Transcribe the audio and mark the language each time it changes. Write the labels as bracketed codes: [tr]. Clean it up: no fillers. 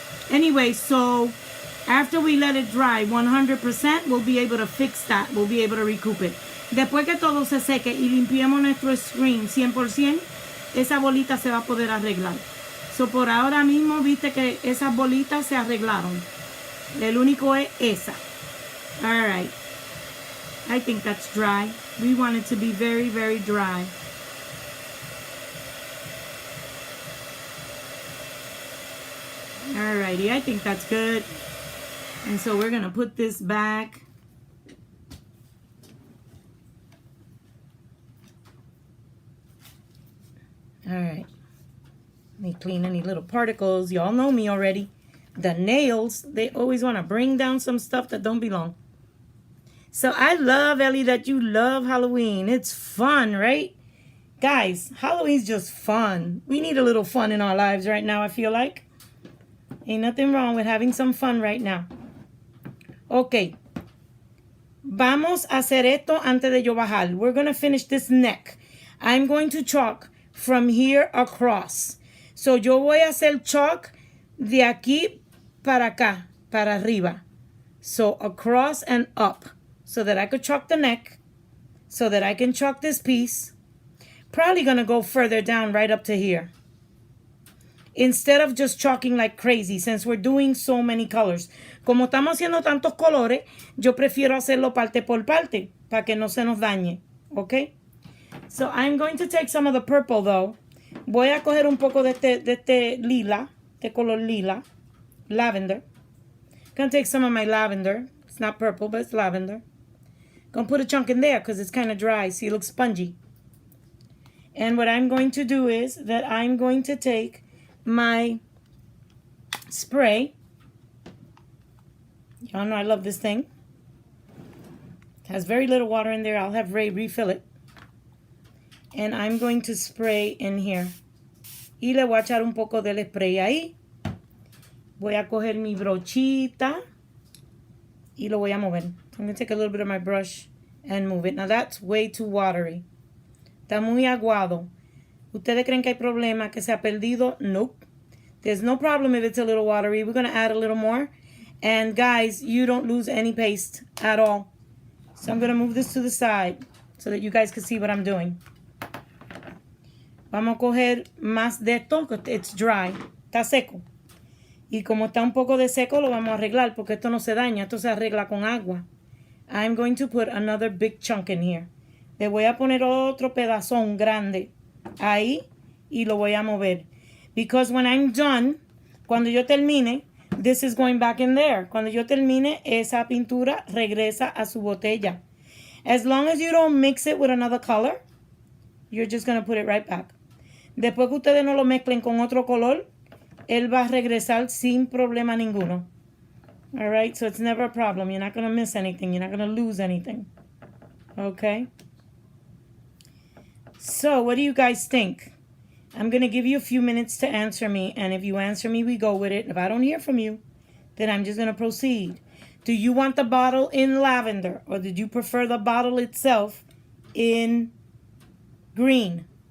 [en] Anyway, so after we let it dry 100%, we'll be able to fix that. We'll be able to recoup it. [es] Después que todo se seque y limpiemos nuestro screen 100%, esa bolita se va a poder arreglar. So por ahora mismo, viste que esas bolitas se arreglaron. El único es esa. [en] All right. I think that's dry. We want it to be very, very dry. Alrighty, I think that's good. And so we're going to put this back. Alright. Let me clean any little particles. Y'all know me already. The nails, they always want to bring down some stuff that don't belong. So I love, Ellie, that you love Halloween. It's fun, right? Guys, Halloween's just fun. We need a little fun in our lives right now, I feel like. Ain't nothing wrong with having some fun right now. Okay. [es] Vamos a hacer esto antes de yo bajar. [en] We're going to finish this neck. I'm going to chalk from here across. [es] So yo voy a hacer chalk de aquí para acá, para arriba. [en] So across and up. So that I could chalk the neck. So that I can chalk this piece. Probably going to go further down right up to here. instead of just chalking like crazy, since we're doing so many colors. [es] Como estamos haciendo tantos colores, yo prefiero hacerlo parte por parte, para que no se nos dañe, ¿ok? [en] So I'm going to take some of the purple though. [es] Voy a coger un poco de este lila, de color lila, lavender. [en] Gonna take some of my lavender. It's not purple, but it's lavender. Gonna put a chunk in there because it's kind of dry. See, it looks spongy. And what I'm going to do is that I'm going to take my spray. Y'all know I love this thing. It has very little water in there. I'll have Ray refill it. And I'm going to spray in here. [es] Y le voy a echar un poco del spray ahí. Voy a coger mi brochita y lo voy a mover. [en] I'm going to take a little bit of my brush and move it. Now that's way too watery. [es] Está muy aguado. ¿Ustedes creen que hay problema, que se ha perdido? [en] Nope. There's no problem if it's a little watery. We're going to add a little more. And guys, you don't lose any paste at all. So I'm going to move this to the side so that you guys can see what I'm doing. [es] Vamos a coger más de esto, porque [en] it's dry. [es] Está seco. Y como está un poco de seco, lo vamos a arreglar, porque esto no se daña. Esto se arregla con agua. [en] I'm going to put another big chunk in here. [es] Le voy a poner otro pedazón grande ahí y lo voy a mover. [en] Because when I'm done, [es] cuando yo termine, [en] this is going back in there. [es] Cuando yo termine, esa pintura regresa a su botella. [en] As long as you don't mix it with another color, you're just going to put it right back. [es] Después que ustedes no lo mezclen con otro color, él va a regresar sin problema ninguno. [en] All right, so it's never a problem. You're not going to miss anything. You're not going to lose anything. Okay? So, what do you guys think? I'm going to give you a few minutes to answer me, and if you answer me, we go with it. If I don't hear from you, then I'm just going to proceed. Do you want the bottle in lavender, or did you prefer the bottle itself in green?